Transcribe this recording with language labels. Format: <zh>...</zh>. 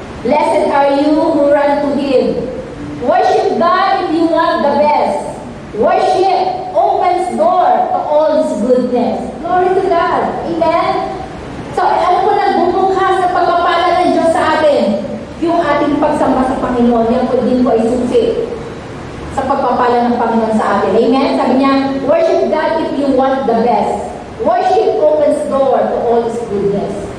<en>Blessed are you who run to Him. Worship God if you want the best. Worship opens door to all His goodness. Glory to God. Amen?</en> <tl>So, ano po nagbubukas sa pagpapala ng Diyos sa atin? Yung ating pagsamba sa Panginoon, yan po din po ay susi sa pagpapala ng Panginoon sa atin. Amen? Sabi niya,</tl> <en>worship God if you want the best. Worship opens door to all His goodness.</en>